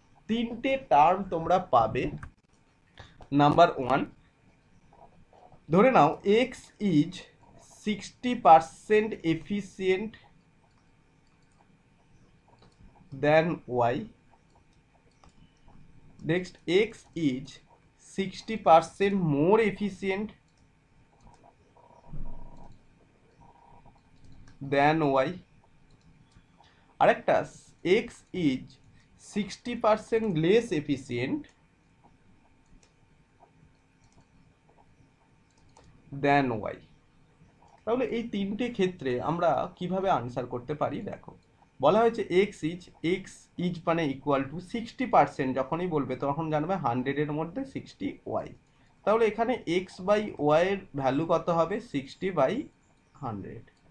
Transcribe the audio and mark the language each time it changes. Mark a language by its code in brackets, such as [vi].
[bn] 3টে টার্ম তোমরা পাবে। নাম্বার 1, ধরে নাও [en] X is 60% efficient than y. Next, x is 60% more efficient than y. [bn] আরেকটা, [en] x is 60% less efficient than y. [bn] তাহলে এই 3টে ক্ষেত্রে আমরা কিভাবে আনসার করতে পারি, দেখো বলা হয়েছে x ইজ মানে ইকুয়াল টু 60%, যখনই বলবে তখন জানবে 100-এর মধ্যে 60 y। তাহলে এখানে এক্স বাই ওয়াই এর ভ্যালু কত হবে 60/100।